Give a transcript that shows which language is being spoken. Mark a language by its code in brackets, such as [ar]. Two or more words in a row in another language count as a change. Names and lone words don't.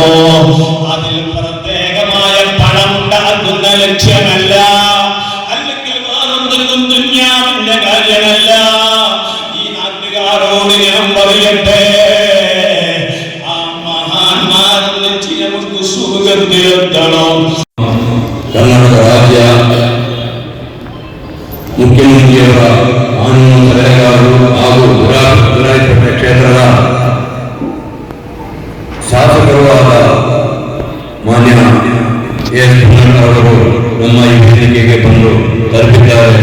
[ml] അതിൽ പ്രത്യേകമായ പണം ഉണ്ടാക്കുന്ന ലക്ഷ്യമല്ല, അല്ലെങ്കിൽ വേറൊന്നും ദുന്യാവിന്റെ കാര്യമല്ല. ഈ നാട്ടുകാരോട് ഞാൻ പറയട്ടെ, ആ മഹാന്മാരെന്ന് നമുക്ക് സുഖത്തിലെത്തണം. [kn] ಕರ್ನಾಟಕ ರಾಜ್ಯ ಮುಖ್ಯಮಂತ್ರಿಯವರ ಕಾನೂನು ಸಲಹೆಗಾರರು ಹಾಗೂ ವಿರಾಜಪೇಟೆ ಕ್ಷೇತ್ರದ ಶಾಸಕರೂ ಆದ ಮಾನ್ಯ ಎಸ್ ಅವರು ನಮ್ಮ ಈ ವೇದಿಕೆಗೆ ಬಂದು ತಲುಪಿದ್ದಾರೆ.